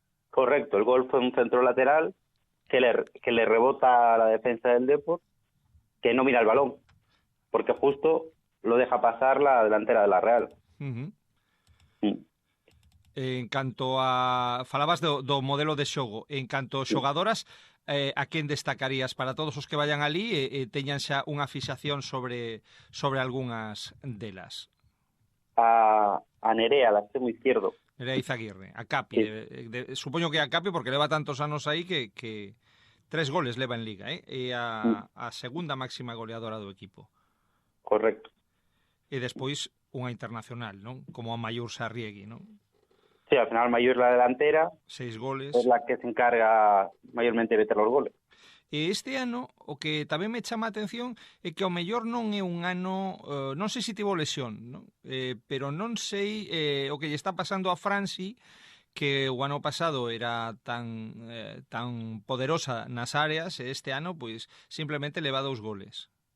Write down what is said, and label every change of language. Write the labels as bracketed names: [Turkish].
[Spanish] Correcto, el gol fue un centro lateral que le rebota a la defensa del Depor, que no mira el balón, porque justo lo deja pasar la delantera de la Real. [Galician] En canto a... Falabas do modelo de xogo. En canto a xogadoras, a quen destacarías para todos os que vayan ali e teñan xa unha fixación sobre algunhas delas? [Spanish] A Nerea, la extremo izquierdo. Era Izaguirre, a Capi. Sí. [Galician] Supoño que a Capi porque leva tantos anos aí que 3 goles leva en Liga, e a segunda máxima goleadora do equipo. Correcto. E despois unha internacional, non? Como a Mayur Sarriegui, non? [Spanish] Sí, al final Mayur la delantera 6 goles. es la que se encarga mayormente de meter los goles. [Galician] E este ano, o que tamén me chama a atención é que ao mellor non é un ano, non sei se tivo lesión, non? Pero non sei o que lle está pasando a Franci, que o ano pasado era tan poderosa nas áreas, e este ano, pois, simplemente leva 2 goles.